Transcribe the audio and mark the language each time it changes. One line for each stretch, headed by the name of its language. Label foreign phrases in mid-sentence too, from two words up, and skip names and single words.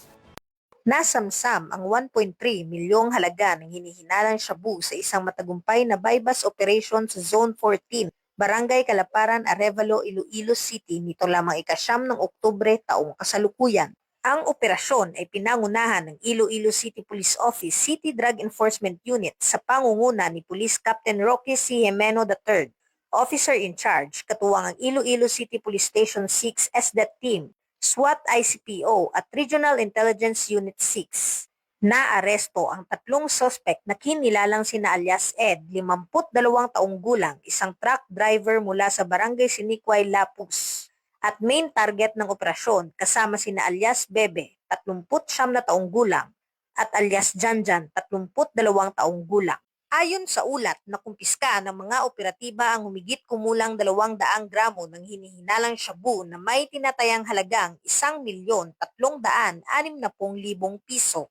Filipino: Nasamsam ang 1.3 milyong halaga ng hinihinalang shabu sa isang matagumpay na
English: bypass operation
Filipino: sa Zone 14, Barangay Kalaparan, Arevalo, Iloilo City nito lamang ika-9 ng Oktubre taong kasalukuyan. Ang operasyon ay pinangunahan ng Iloilo City Police Office City Drug Enforcement Unit sa pangunguna ni Police Captain Roque C. Jimeno III,
English: Officer in Charge,
Filipino: katuwang ang Iloilo City Police Station 6 SDET Team, SWAT ICPO at Regional Intelligence Unit 6. Naaresto ang 3 sospek na kinilalang sina alias Ed, 52 taong gulang, isang
English: truck driver
Filipino: mula sa Barangay Siniquay, Lapus, at
English: main target
Filipino: ng operasyon kasama sina alias Bebe, 39 na taong gulang, at alias Janjan, 32 taong gulang. Ayon sa ulat, nakumpiska ng mga operatiba ang humigit kumulang 200 gramo ng hinihinalang shabu na may tinatayang halagang 1,360,000 piso.